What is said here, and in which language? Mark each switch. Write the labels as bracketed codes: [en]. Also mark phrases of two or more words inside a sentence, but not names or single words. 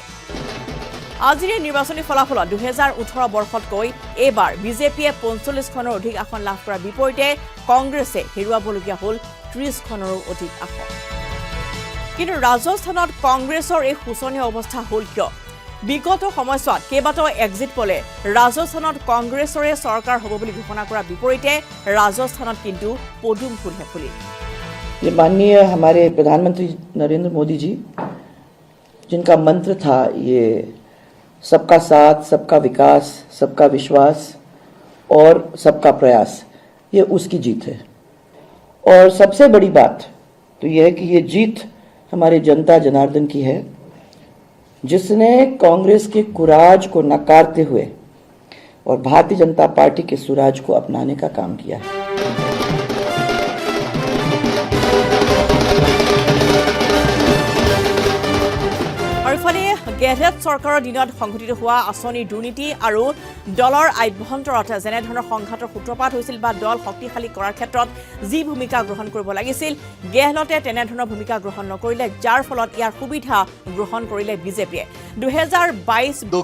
[as] আজিৰ নিৰ্বাচনী ফলাফলত 2018 বৰ্ষতকৈ এইবাৰ বিজেপিয়ে 45খনৰ অধিক আসন লাভ কৰাৰ বিপৰীতে কংগ্ৰেছে হেৰুৱাবলগীয়া হ'ল 30খনৰো অধিক আসন। কিন্তু ৰাজস্থানত কংগ্ৰেছৰ এই শোচনীয় অৱস্থা হ'ল কিয় বিগত সময়ছোৱাত কেইবাটাও [en] exit poll [as] ৰাজস্থানত কংগ্ৰেছৰে চৰকাৰ হ'ব বুলি ঘোষণা কৰাৰ বিপৰীতে ৰাজস্থানত কিন্তু পদুম ফুলহে ফুলিল [hi] ये माननीय हमारे प्रधानमंत्री नरेंद्र मोदी जी जिनका मंत्र था ये सबका साथ सबका विकास सबका विश्वास और सबका प्रयास ये उसकी जीत है और सबसे बड़ी बात तो ये है कि ये जीत हमारे जनता जनार्दन की है जिसने कांग्रेस के कुराज को नकारते हुए और भारतीय जनता पार्टी के सुराज को अपनाने का काम किया है [as] গেহলট চৰকাৰৰ দিনত সংঘটিত হোৱা আঁচনিৰ দুৰ্নীতি আৰু দলৰ আভ্যন্তৰত যেনেধৰণৰ সংঘাতৰ সূত্ৰপাত হৈছিল বা দল শক্তিশালী কৰাৰ ক্ষেত্ৰত যি ভূমিকা গ্ৰহণ কৰিব লাগিছিল গেহলটে তেনেধৰণৰ ভূমিকা গ্ৰহণ নকৰিলে যাৰ ফলত ইয়াৰ সুবিধা গ্ৰহণ কৰিলে বিজেপিয়ে 2022